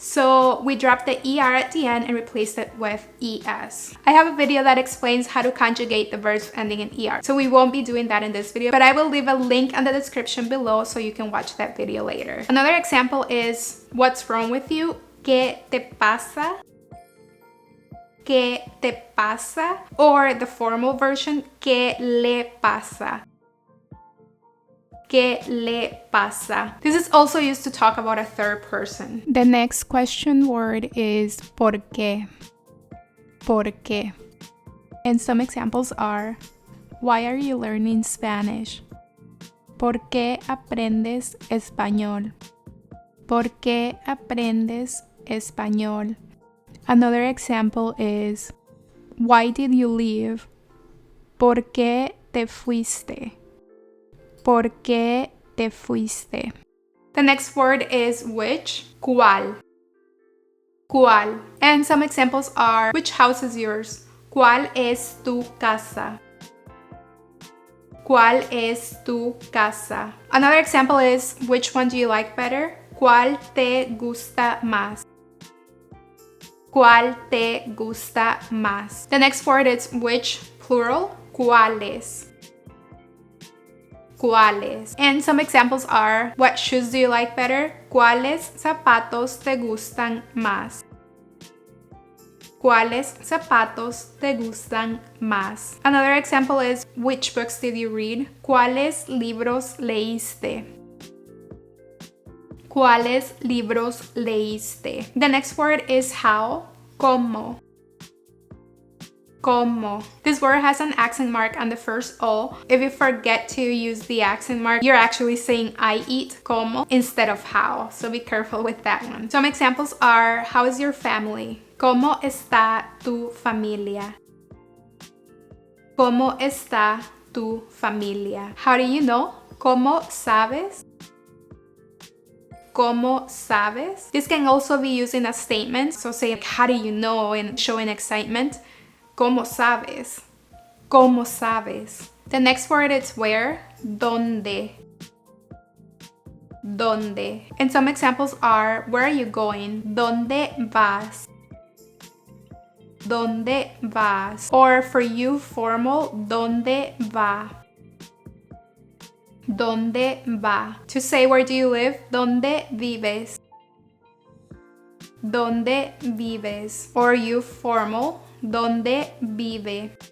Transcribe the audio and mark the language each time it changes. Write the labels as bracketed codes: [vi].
[en] So we drop the er at the end and replace it with es. I have a video that explains how to conjugate the verbs ending in er. So we won't be doing that in this video, but I will leave a link in the description below so you can watch that video later. Another example is, what's wrong with you? [es] ¿Qué te pasa? ¿Qué te pasa? [en] Or the formal version, [es] ¿qué le pasa? ¿Qué le pasa? [en] This is also used to talk about a third person. The next question word is [es] ¿por qué? ¿Por qué? [en] And some examples are, why are you learning Spanish? [es] ¿Por qué aprendes español? ¿Por qué aprendes español? [en] Another example is, why did you leave? [es] ¿Por qué te fuiste? ¿Por qué te fuiste? [en] The next word is which, [es] ¿cuál? ¿Cuál? [en] And some examples are, which house is yours? [es] ¿Cuál es tu casa? ¿Cuál es tu casa? [en] Another example is, which one do you like better? [es] ¿Cuál te gusta más? ¿Cuál te gusta más? [en] The next word is which, plural, [es] ¿cuáles? ¿Cuáles? [en] And some examples are, what shoes do you like better? [es] ¿Cuáles zapatos te gustan más? ¿Cuáles zapatos te gustan más? [en] Another example is, which books did you read? [es] ¿Cuáles libros leíste? ¿Cuáles libros leíste? [en] The next word is how, [es] ¿cómo? ¿Cómo? [en] This word has an accent mark on the first O. If you forget to use the accent mark, you're actually saying I eat, ¿cómo? Instead of how. So be careful with that one. Some examples are, how is your family? ¿Cómo está tu familia? ¿Cómo está tu familia? How do you know? [es] ¿Cómo sabes? ¿Cómo sabes? [en] This can also be used in a statement. So say, how do you know, and showing excitement. [es] ¿Cómo sabes? ¿Cómo sabes? [en] The next word is where. [es] ¿Dónde? ¿Dónde? [en] And some examples are, where are you going? [es] ¿Dónde vas? ¿Dónde vas? [en] Or for you, formal, [es] ¿dónde va? ¿Dónde va? [en] To say, where do you live? [es] ¿Dónde vives? ¿Dónde vives? [en] Or you, formal, [es] ¿dónde vive?